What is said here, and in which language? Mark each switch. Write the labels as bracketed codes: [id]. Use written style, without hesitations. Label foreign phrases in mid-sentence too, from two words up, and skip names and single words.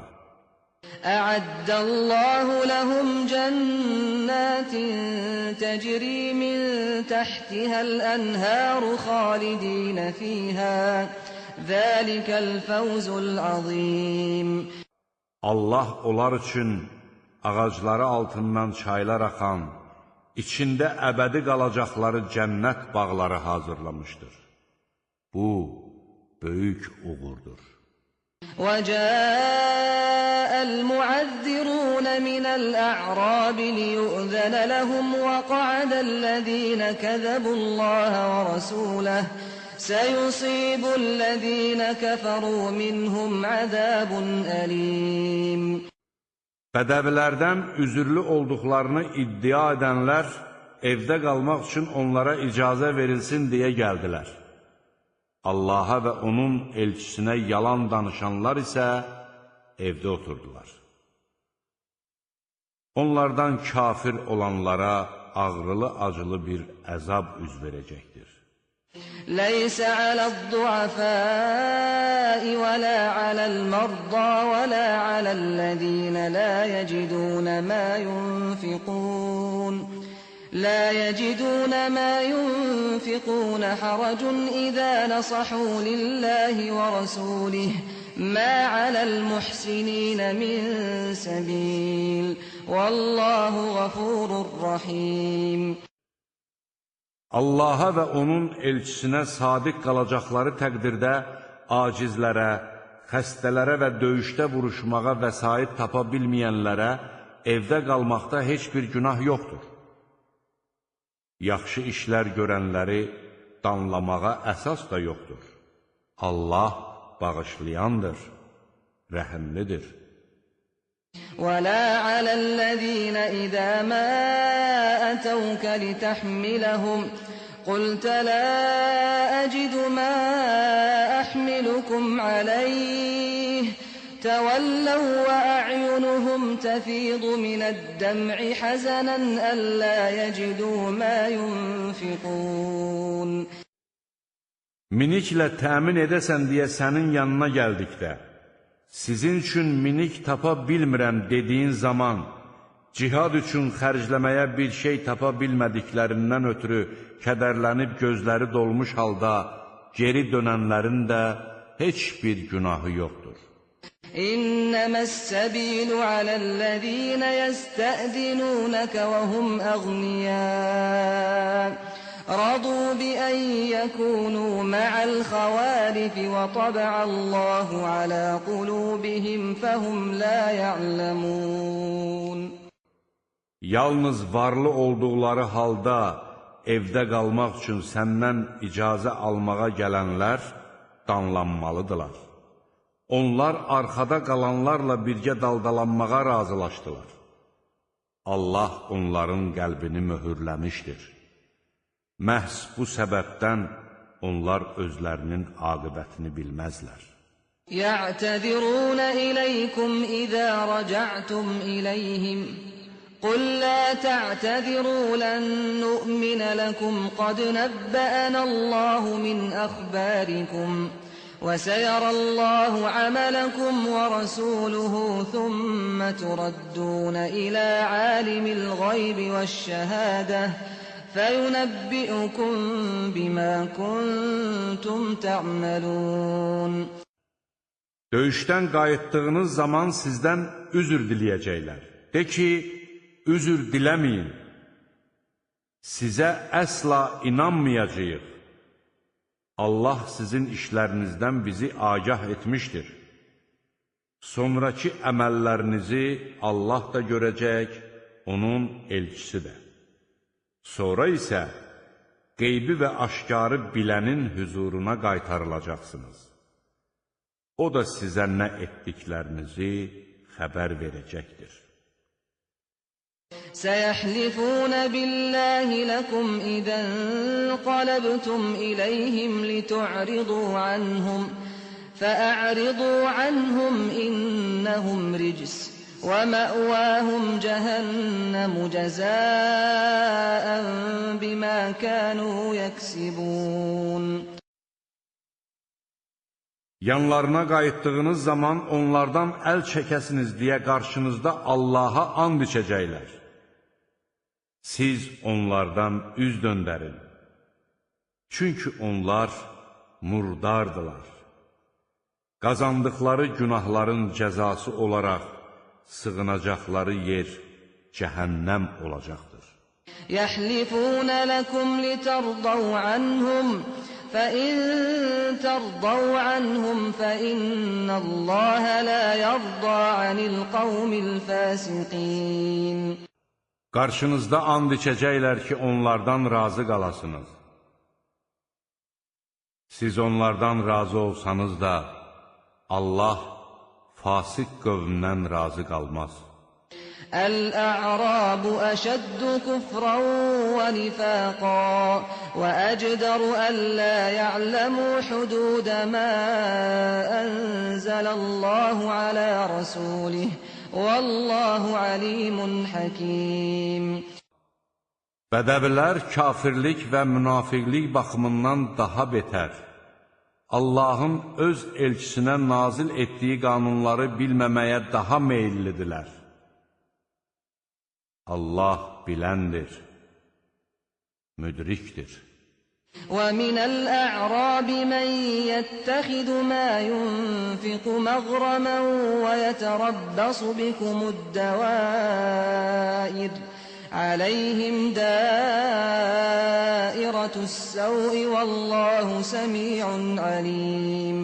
[ar] أَعَدَّ اللَّهُ لَهُمْ جَنَّاتٍ تَجْرِي مِنْ تَحْتِهَا الْأَنْهَارُ خَالِدِينَ فِيهَا ذَٰلِكَ الْفَوْزُ الْعَظِيمُ. [az] Allah onlar üçün ağacları altından çaylar axan, İçində əbədi qalacaqları cənnət bağları hazırlamışdır. Bu, böyük uğurdur. [ar] وَجَاءَ الْمُعَذِّرُونَ مِنَ الْأَعْرَابِ لِيُؤْذَنَ لَهُمْ وَقَعَدَ الَّذِينَ كَذَبُوا اللَّهَ وَرَسُولَهُ سَيُصِيبُ الَّذِينَ كَفَرُوا مِنْهُمْ عَذَابٌ أَلِيمٌ. [az] Bədəvilərdən üzürlü olduqlarını iddia edənlər evdə qalmaq üçün onlara icazə verilsin deyə gəldilər. Allaha və onun elçisinə yalan danışanlar isə evdə oturdular. Onlardan kafir olanlara ağrılı-acılı bir əzab üz verəcəkdir. [ar] ليس على الضعفاء ولا على المرضى ولا على الذين لا يجدون ما ينفقون حرج إذا نصحوا لله ورسوله ما على المحسنين من سبيل والله غفور رحيم. [az] Allaha və onun elçisinə sadiq qalacaqları təqdirdə acizlərə, xəstələrə və döyüşdə vuruşmağa vəsait tapa bilməyənlərə evdə qalmaqda heç bir günah yoxdur. Yaxşı işlər görənləri danlamağa əsas da yoxdur. Allah bağışlayandır, rəhimlidir. [ar] ولا على الذين إذا ما أتوك لتحملهم قلت لا أجد ما أحملكم عليه تولوا وأعينهم تفيض من الدمع حزنا ألا يجدوا ما ينفقون. [az] Miniklə təmin edəsən deyə sənin yanına gəldikdə, sizin üçün minik tapa bilmirəm dediyin zaman, cihad üçün xərcləməyə bir şey tapa bilmədiklərindən ötürü kədərlənib gözləri dolmuş halda geri dönənlərin də heç bir günahı yoxdur. [ar] إِنَّمَا السَّبِيلُ عَلَى الَّذِينَ يَسْتَأْذِنُونَكَ وَهُمْ أَغْنِيَاءُ رضوا بأن يكونوا مع الخوالف وطبع الله على قلوبهم فهم لا يعلمون. [az] Yalnız varlı olduqları halda evdə qalmaq üçün səndən icazə almağa gələnlər danlanmalıdırlar. Onlar arxada qalanlarla birgə daldalanmağa razılaşdılar. Allah onların qəlbini möhürləmişdir. Məhz bu səbəbdən onlar özlərinin aqibətini bilməzlər. [ar] يَعْتَذِرُونَ إِلَيْكُمْ إِذَا رَجَعْتُمْ إِلَيْهِمْ قُلْ لَا تَعْتَذِرُوا لَن نُّؤْمِنَ لَكُمْ قَدْ نَبَّأَنَا اللَّهُ مِنْ أَخْبَارِكُمْ وَسَيَرَى اللَّهُ عَمَلَكُمْ وَرَسُولُهُ ثُمَّ تُرَدُّونَ إِلَى عَالِمِ الْغَيْبِ وَالشَّهَادَةِ فَيُنَبِّئُكُم بِمَا كُنتُمْ تَعْمَلُونَ. [az] Döyüşdən qayıtdığınız zaman sizdən üzr diləyəcəklər. De ki, üzr diləməyin. Sizə əsla inanmayacağıq. Allah sizin işlərinizdən bizi agah etmişdir. Sonraki əməllərinizi Allah da görəcək, onun elçisi də. Sonra isə qeybi və aşkarı bilənin hüzuruna qaytarılacaqsınız. O da sizə nə etdiklərinizi xəbər verəcəkdir. [ar] سَيَحْلِفُونَ بِاللَّهِ لَكُمْ إِذَا انقَلَبْتُمْ إِلَيْهِمْ لِتُعْرِضُوا عَنْهُمْ فَأَعْرِضُوا عَنْهُمْ إِنَّهُمْ رِجْسٌ وَمَأْوَاهُمْ جَهَنَّمُ جَزَاءً بِمَا كَانُوا يَكْسِبُونَ. [az] Yanlarına qayıtdığınız zaman onlardan əl çəkəsiniz deyə qarşınızda Allaha and içəcəklər. Siz onlardan üz döndərin. Çünki onlar murdardılar. Qazandıqları günahların cəzası olaraq sığınacaqları yer cəhənnəm olacaqdır. [ar] يَحْلِفُونَ لَكُمْ لِتَرْضَوْا عَنْهُمْ فَإِن تَرْضَوْا عَنْهُمْ فَإِنَّ اللَّهَ لَا يَرْضَى عَنِ الْقَوْمِ الْفَاسِقِينَ. [az] Qarşınızda and içəcəklər ki, onlardan razı qalasınız. Siz onlardan razı olsanız da, Allah fasik qövmdən razı qalmaz. [ar] الْأَعْرَابُ أَشَدُّ كُفْرًا وَنِفَاقًا وَأَجْدَرُ أَلَّا يَعْلَمُوا حُدُودَ مَا أَنزَلَ اللَّهُ عَلَى رَسُولِهِ وَاللَّهُ عَلِيمٌ حَكِيمٌ. [az] Bədəvilər kafirlik və münafiqlik baxımından daha betər. Allahın öz elçisinə nazil etdiyi qanunları bilməməyə daha meyillidirlər. Allah biləndir, müdrikdir. [ar] وَمِنَ الْأَعْرَابِ مَن يَتَّخِذُ مَا يُنفِقُ مَغْرَمًا وَيَتَرَبَّصُ بِكُمُ الدَّوَائِرَ عَلَيْهِمْ دَائِرَةُ السَّوْءِ وَاللَّهُ سَمِيعٌ عَلِيمٌ.